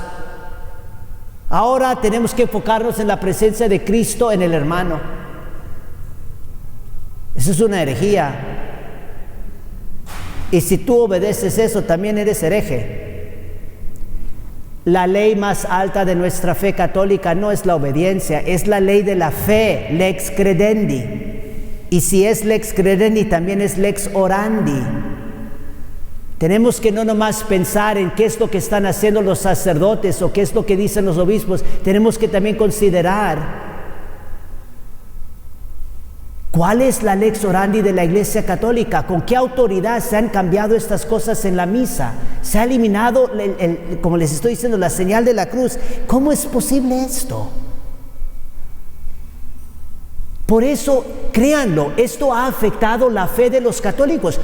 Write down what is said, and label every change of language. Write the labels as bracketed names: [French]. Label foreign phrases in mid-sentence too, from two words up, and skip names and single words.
[Spanish] Ahora tenemos que enfocarnos en la presencia de Cristo en el hermano. Eso es una herejía. Y si tú obedeces eso, también eres hereje. La ley más alta de nuestra fe católica no es la obediencia, es la ley de la fe, [Latin] lex credendi. [Spanish] Y si es [Latin] lex credendi, [Spanish] también es [Latin] lex orandi. [Spanish] Tenemos que no nomás pensar en qué es lo que están haciendo los sacerdotes o qué es lo que dicen los obispos, tenemos que también considerar cuál es la [Latin] lex orandi [Spanish] de la Iglesia Católica, con qué autoridad se han cambiado estas cosas en la misa, se ha eliminado, como les estoy diciendo, la señal de la cruz. ¿Cómo es posible esto? Por eso, créanlo, esto ha afectado la fe de los católicos.